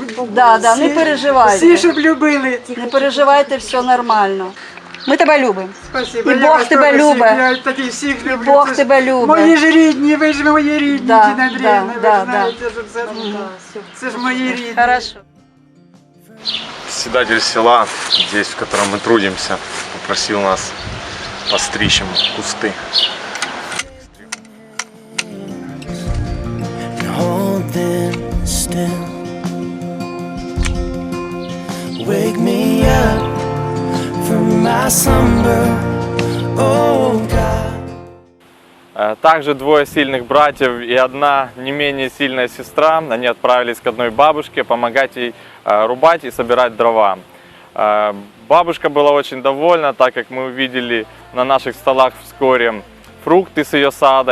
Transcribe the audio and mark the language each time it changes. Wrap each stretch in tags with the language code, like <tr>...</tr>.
<ru>Да, не переживайте.</ru> <uk>Всі, щоб любили. Не переживайте, все нормально. Ми тебе любимо.</uk> <ru>Спасибо.</ru> <uk>І Бог тебе любить. Я таких всіх люблю. Бог Це ж тебе любить. Мої ж рідні, ви ж мої рідні,</uk> <ru>Да,</ru> <uk>Тіна Андріївна,</uk> <ru>да,</ru> <uk>ви знаєте, що це ж мої рідні.</uk> <ru>Хорошо. Председатель села, здесь, в котором мы трудимся, попросил нас постричь ему кусты.</ru> <en>Hold them still. Wake me up from my slumber. Oh God.</en> <ru>Также двое сильных братьев и одна не менее сильная сестра. Они отправились к одной бабушке помогать ей рубать и собирать дрова. Бабушка была очень довольна, так как мы увидели на наших столах вскоре фрукты с ее сада.</ru>